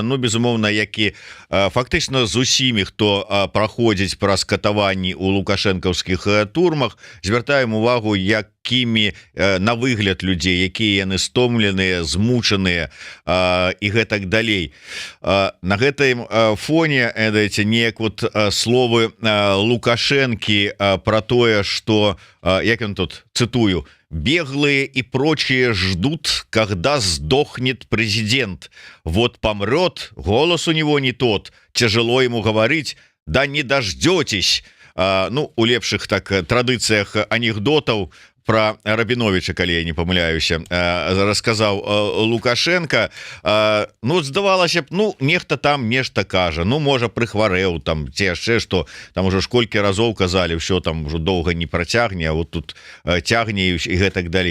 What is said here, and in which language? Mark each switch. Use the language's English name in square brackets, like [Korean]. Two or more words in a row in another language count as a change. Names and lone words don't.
[Belarusian] ну безумоўна які фактычна з усімі хто праходзіць праз катаванні у лукашэнкаўскіх турмах звяртаем увагу якімі на выгляд людзей якія яны стомленыя змучаныя і гэтак далей на гэтым фоне эдаце неяк вот словы Лукашэнкі про тое что як ён тут цытую [Russian] беглые и прочие ждут, когда сдохнет президент. Вот помрет, голос у него не тот, тяжело ему говорить, да не дождетесь. [Belarusian] Ну, у лепших так традыцыях анекдотаў про Рабіновича, калі я не памыляюся, расказаў Лукашенко. Ну, здавалася б, ну, нехта там нешта кажа, ну, можа, прыхварэў там, ці яшчэ што, там ужо ж колькі разоў казалі, ўсё там ужо доўга не працягне, а вот тут цягне і гэтак далей.